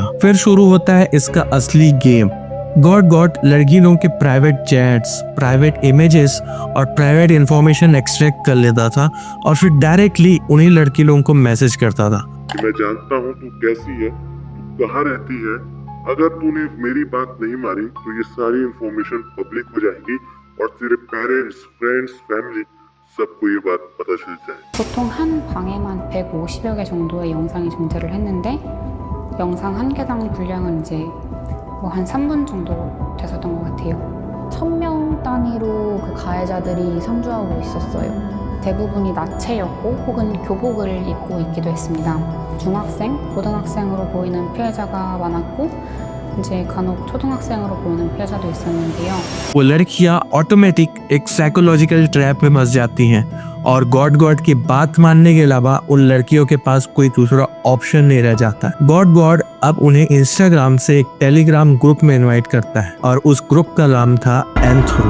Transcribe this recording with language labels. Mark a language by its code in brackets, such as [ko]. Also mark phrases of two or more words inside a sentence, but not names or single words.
[hi] फिर शुरू होता है इसका असली गेम। गॉड लड़की लोगों के [en] private chats, private images [hi] और [en] private information extract [hi] कर लेता था, और फिर डायरेक्टली उन्हीं लड़की लोगों को मैसेज करता था कि मैं जानता हूँ तू कैसी है, तू कहाँ रहती है, अगर तूने मेरी बात नहीं मारी तो ये सारी [en] information public [hi] हो जाएगी और तेरे [en] parents, friends, family [hi] सबको ये बात पता चल जाए। [ko] 보통 한 방에만 150여 개 정도의 영상이 존재를 했는데 영상 한 개당 분량은 이제 뭐 한 3분 정도 됐었던 것 같아요. 1000명 단위로 그 가해자들이 상주하고 있었어요. 대부분이 나체였고 혹은 교복을 입고 있기도 했습니다. 중학생, 고등학생으로 보이는 피해자가 많았고 이제 간혹 초등학생으로 보이는 피해자도 있었는데요. [hi] वो लड़कियां ऑटोमेटिक एक [en] psychological trap [hi] में मस जाती हैं, और गॉड की बात मानने के अलावा उन लड़कियों के पास कोई दूसरा ऑप्शन नहीं रह जाता। गॉड अब उन्हें इंस्टाग्राम से एक टेलीग्राम ग्रुप में इनवाइट करता है, और उस ग्रुप का नाम था Nth Room।